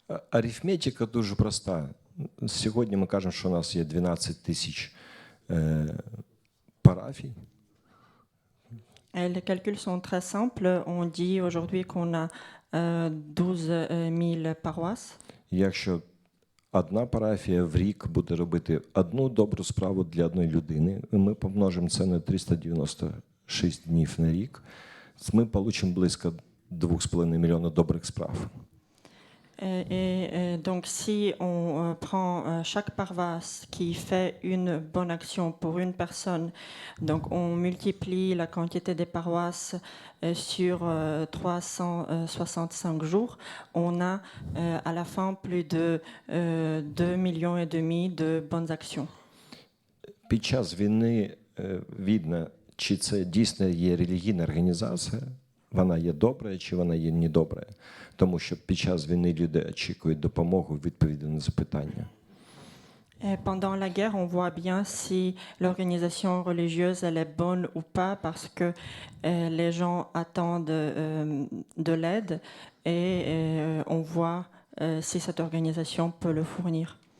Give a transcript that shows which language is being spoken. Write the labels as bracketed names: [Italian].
[Ukrainian] Арифметика дуже проста. Сьогодні ми кажемо, що у нас є 12 тисяч парафій. [French] Les calculs sont très simples. On dit aujourd'hui qu'on a 12 000 paroisses. [Ukrainian] Якщо одна парафія в рік буде робити одну добру справу для одної людини, і ми помножимо це на 396 днів на рік, ми отримаємо близько 2,5 мільйона добрих справ. [French] Et donc, si on prend chaque paroisse qui fait une bonne action pour une personne, donc on multiplie la quantité des paroisses sur 365 jours, on a à la fin plus de 2,5 millions de bonnes actions. [Ukrainian] Під час війни видно, чи це дійсно є релігійна організація, вона є добра, чи вона є недобра. Тому що під час війни люди очікують допомогу, відповіді на запитання. [French] Pendant la guerre, on voit bien si l'organisation religieuse elle est bonne ou pas parce que les gens attendent de l'aide et on voit si cette organisation peut le fournir.